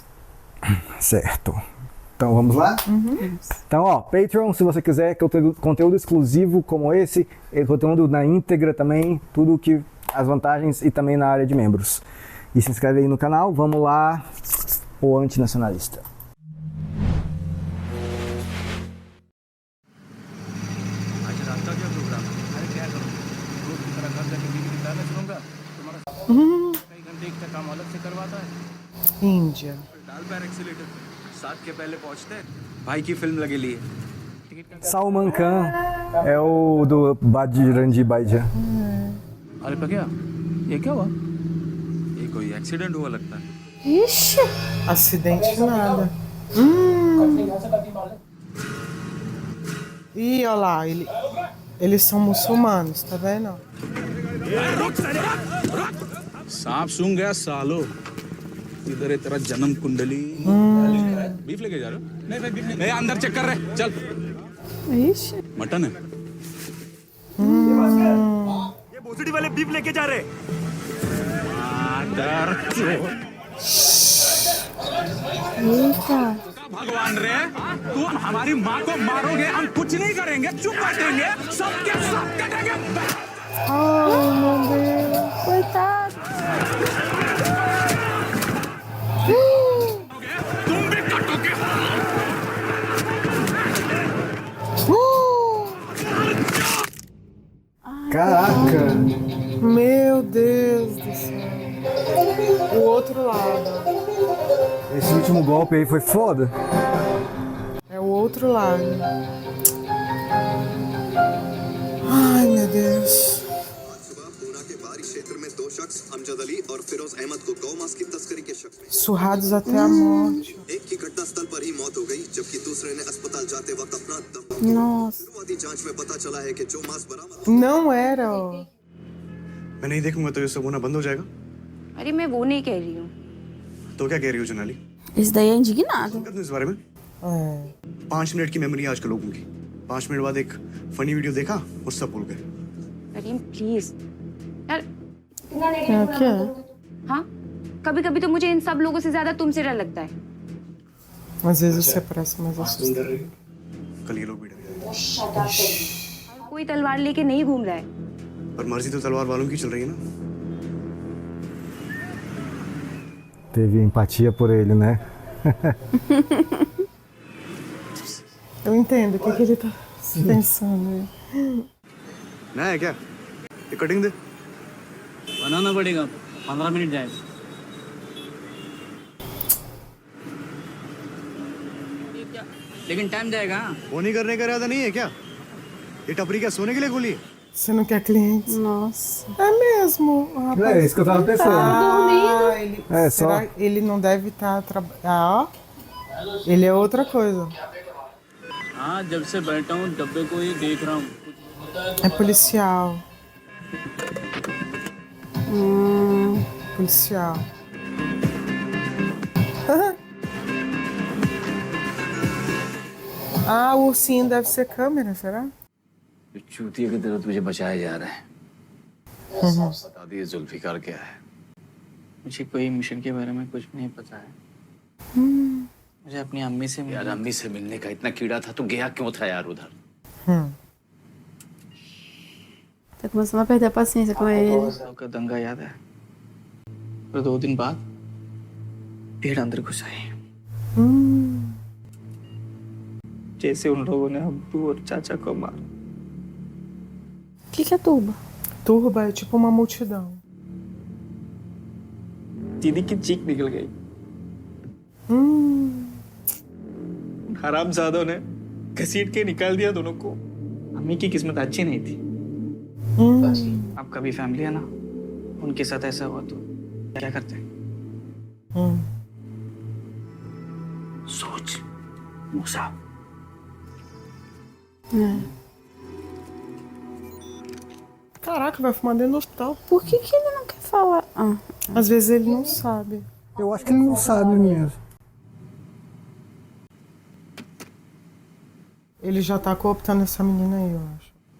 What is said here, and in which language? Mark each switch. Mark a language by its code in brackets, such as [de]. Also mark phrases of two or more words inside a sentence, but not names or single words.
[pt] Certo. Então vamos lá? Então, ó, Patreon, se você quiser conteúdo exclusivo como esse, conteúdo na íntegra também, tudo que as vantagens e também na área de membros. E se inscreve aí no canal, vamos lá, o Antinacionalista. [hi] आज रात का क्या प्रोग्राम है? अरे क्या करूँ रोज की तरह घर जाके बीवी की ताना सुनूंगा तुम्हारा कई घंटे का काम अलग से करवाता है [pt] Índia. [hi] डाल पैर एक्सीलेटर 7 के पहले पहुंचते हैं भाई की फिल्म लगेली है टिकट का [pt] Salman Khan é o do Bajrangi Bhaijaan. [hi] अरे क्या ये क्या हुआ ये कोई एक्सीडेंट हुआ लगता है [pt] Ixi. Acidente nada. Ih, olha lá, eles são muçulmanos, tá vendo? [hi] सांप सूंघ गया सालो इधर है तेरा जन्म कुंडली बीफ लेके जा रहे हो नहीं अंदर चेक कर रहे चल [pt] Ixi. [hi] मटन है ये भोसड़ी वाले बीफ लेके जा रहे [pt] Eita. [hi] भगवान रे तुम हमारी माँ को मारोगे हम कुछ नहीं करेंगे चुप बैठेंगे सबके सब कटेंगे [pt] Ai, meu Deus. Coitado. [hi] तुम भी कटोगे [pt] Caraca! Meu Deus do céu. O outro lado. Esse último golpe aí foi foda. É o outro lado. Ai, meu Deus. [hi] सुबह पूना के बारी क्षेत्र में 2 शख्स अमजद अली और फिरोज अहमद को गौ मांस की तस्करी के शक में [pt] Surrados até a morte. [hi] एक की घटनास्थल पर ही मौत हो गई जबकि दूसरे ने अस्पताल जाते वक्त अपना दम [pt] Nossa. [hi] शुरुआती जांच में पता चला है कि जो मांस बरामद [pt] Não era, ó. [hi] मैं नहीं देखूंगा तो ये सब होना बंद हो जाएगा। अरे मैं वो नहीं कह रही हूँ तो क्या कह रही हो जुनाली? [pt] Esse daí é indignado. [hi] कर दूं इस बारे में? [pt] É. [hi] 5 मिनट की मेमोरी है आजकल लोगों की। 5 मिनट बाद एक [en] funny video [hi] देखा और सब भूल गए। करीम प्लीज यार [pt] É o quê? [hi] हाँ कभी कभी तो मुझे इन सब लोगों से ज्यादा तुमसे डर लगता है [pt] Às vezes você parece mais assustado. [hi] कल ये लोग भी डर गए। और कोई तलवार लेके नहीं घूम रहा है पर मर्जी तो तलवार वालों की चल रही है ना। [pt] Teve empatia por ele, né? Eu entendo o que ele tá pensando. [hi] नया है क्या? ये कटिंग दे। बनाना पड़ेगा 15 मिनट जाएगा लेकिन टाइम जाएगा वो नहीं करने का इरादा नहीं है क्या? ये टपरी क्या सोने के लिए खोली है? [pt] Você não quer clientes? Nossa. É mesmo. O rapaz É isso que eu tava pensando. ele, É, será só- que ele não deve estar trabalhando? ó. Ele é outra coisa. [hi] हाँ जब से बैठा हूँ डब्बे को ही देख रहा हूँ [pt] É policial. Policial. Ah, o ursinho deve ser câmera, será? [hi] चूतिया की तरह तुझे बचाया जा रहा है बता दिए जुल्फिकार क्या है मुझे कोई मिशन के बारे में कुछ नहीं पता है मुझे अपनी अम्मी से यार अम्मी से मिलने का इतना कीड़ा था तो गया क्यों था यार उधर [pt] Tá começando a perder a paciência com ele. [hi] का दंगा याद है और 2 दिन बाद भीड़ अंदर घुस आई जैसे उन लोगों ने अब्बू और चाचा को मारा [pt] O que é tuba? Turba é tipo uma multidão. [hi] दीदी की चीख निकल गई हरामजादों ने घसीट के निकाल दिया दोनों को अम्मी की किस्मत अच्छी नहीं थी आपका भी फैमिली है ना, उनके साथ ऐसा हुआ तो क्या करते हैं? सोच मूसा. [pt] Caraca, vai fumar dentro do hospital. Por que ele não quer falar? Às vezes ele não sabe. Eu acho que ele não sabe mesmo. Ele já tá cooptando essa menina aí, eu acho.